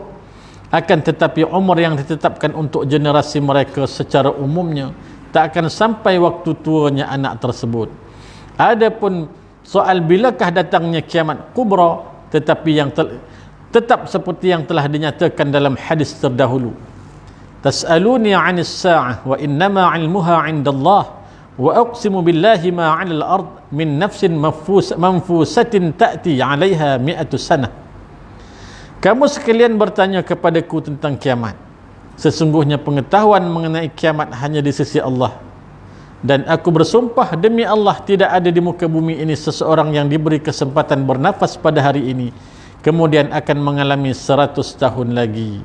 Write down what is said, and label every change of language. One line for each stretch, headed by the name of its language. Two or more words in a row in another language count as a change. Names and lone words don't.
Malay: Akan tetapi umur yang ditetapkan untuk generasi mereka secara umumnya tak akan sampai waktu tuanya anak tersebut. Adapun soal bilakah datangnya kiamat kubra, tetapi yang tetap seperti yang telah dinyatakan dalam hadis terdahulu.
Arabic: تسألوني عن الساعة وإنما علمها عند الله وأقسم بالله ما على الأرض من نفس منفوسة تأتي عليها 100 سنة.
Malay: Kamu sekalian bertanya kepadaku tentang kiamat. Sesungguhnya pengetahuan mengenai kiamat hanya di sisi Allah. Dan aku bersumpah demi Allah, tidak ada di muka bumi ini seseorang yang diberi kesempatan bernafas pada hari ini kemudian akan mengalami 100 tahun lagi.